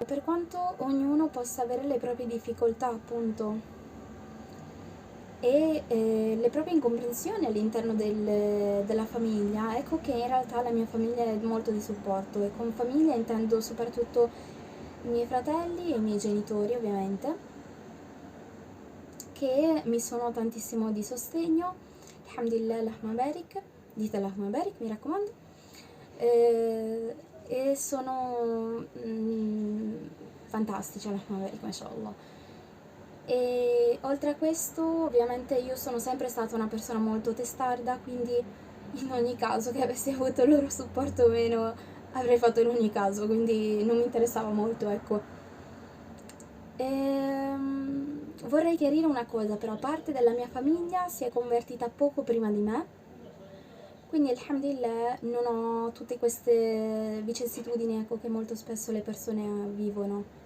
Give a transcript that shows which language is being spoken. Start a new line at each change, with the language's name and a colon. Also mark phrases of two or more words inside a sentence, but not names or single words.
Italian: Per quanto ognuno possa avere le proprie difficoltà, appunto, e le proprie incomprensioni all'interno della famiglia, ecco che in realtà la mia famiglia è molto di supporto, e con famiglia intendo soprattutto i miei fratelli e i miei genitori, ovviamente, che mi sono tantissimo di sostegno.
Arabic: الحمد لله، اللهم بارك, dite اللهم بارك,
Italian: mi raccomando, e sono fantastici,
Arabic: اللهم بارك، ما شاء الله.
Italian: E oltre a questo, ovviamente, io sono sempre stata una persona molto testarda, quindi in ogni caso che avessi avuto il loro supporto o meno, avrei fatto in ogni caso, quindi non mi interessava molto, ecco. Vorrei chiarire una cosa, però parte della mia famiglia si è convertita poco prima di me, Quindi alhamdulillah non ho tutte queste vicissitudini, ecco, che molto spesso le persone vivono.